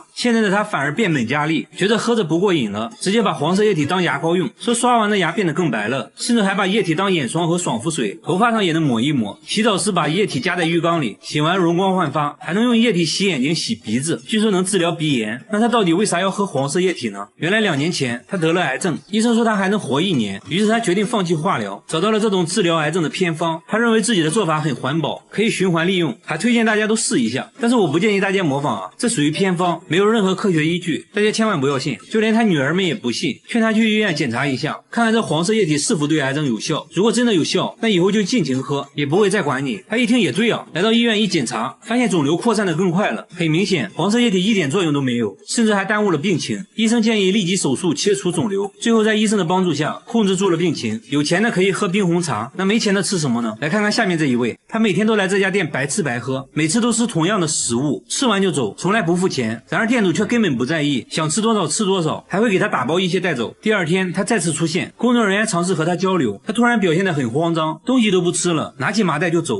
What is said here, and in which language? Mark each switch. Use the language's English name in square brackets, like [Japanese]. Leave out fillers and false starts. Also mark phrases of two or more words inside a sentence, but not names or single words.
[Chinese] 現在的她反而變本加厲，覺得喝着不過癮了，直接把黃色液體當牙膏用，說刷完的牙變得更白了，甚至還把液體當眼霜和爽肤水，頭髮上也能抹一抹。洗澡時把液体加在浴缸裡，洗完容光煥發，還能用液體洗眼睛、洗鼻子，據說能治療鼻炎。那他到底為啥要喝黃色液體呢？原来2年前他得了癌症，醫生說他還能活1年，於是他決定放棄化療，找到了這種治療癌症的偏方。他認為自己的做法很環保，可以循環利用，還推薦大家都試一下。但是我不建議大家模仿啊，這屬於偏方，沒有任何科學依據，大家千萬不要信。就連他女兒們也不信，勸他去醫院檢查一下，看看這黃色液體是否对癌症有效。如果真的有效，那以后就盡情喝，也不會再管你。他一聽也對啊，來到醫院一檢查，發現腫瘤擴散得更快了。很明顯，黃色液體一點作用都沒有，甚至還耽誤了病情。醫生建議立即手術切除腫瘤，最後在醫生的幫助下控制住了病情。有錢的可以喝冰紅茶，那沒錢的吃什麼呢？來看看下面這一位，他每天都來這家店白吃白喝，每次都吃同樣的食物，吃完就走，從來不付錢。然而店主卻根本不在意，想吃多少吃多少，還會給他打包一些帶走。第二天他再次出現，工作人員嘗試和他交流，他突然表現得很慌張，東西都不吃了，拿起麻袋就走。